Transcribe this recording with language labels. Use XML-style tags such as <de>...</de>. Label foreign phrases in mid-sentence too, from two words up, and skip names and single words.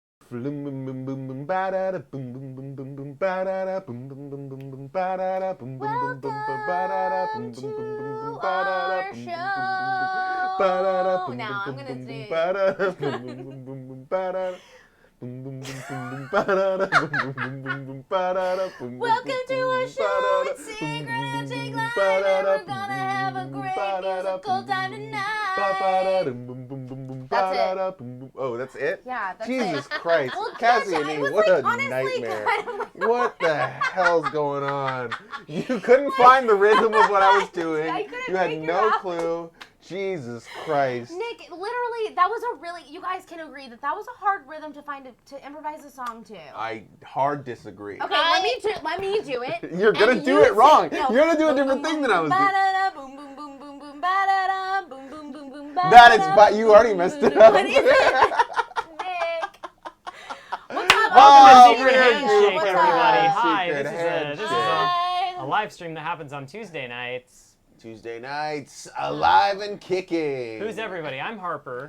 <en>Boom boom boom boom boom ba da da boom boom boom boom boom ba da da boom boom boom boom boom ba da da boom boom boom boom boom ba da da boom boom boom boom boom ba da da boom boom boom boom ba da da boom Now I'm boom gonna boom boom sing. ba da da boom boom boom boom boom ba da da boom boom boom boom boom ba da da boom boom boom boom boom ba da da boom. Welcome to our show. It's Secret Handshake Live, and we're gonna have a great musical time tonight. That's it. Oh, that's it? Yeah, that's Jesus it. Christ. Well, Cassie gosh, and I me, was what like, a honestly, nightmare. kind of like, What the hell's going on? You couldn't find the rhythm of what I was doing. I couldn't You had figure no out. clue. Jesus Christ. Nick, literally, that was a really, you guys can agree that was a hard rhythm to find to improvise a song to. I hard disagree. Okay, let me do it. You're gonna and do you it wrong. sing. No. You're gonna do a Boom, different boom, thing boom, than I was doing. ba-da-da, boom, boom, boom, boom, boom, ba-da-da, boom, boom, boom, boom, ba-da-da. That is, but you already messed it up. What is it? Nick. What's up? Welcome to Oh, Secret we're Handshake, What's everybody. up? Hi, Secret this is Handshake. a live stream that happens on Tuesday nights. Tuesday nights, alive and kicking. Who's everybody? I'm Harper.</en>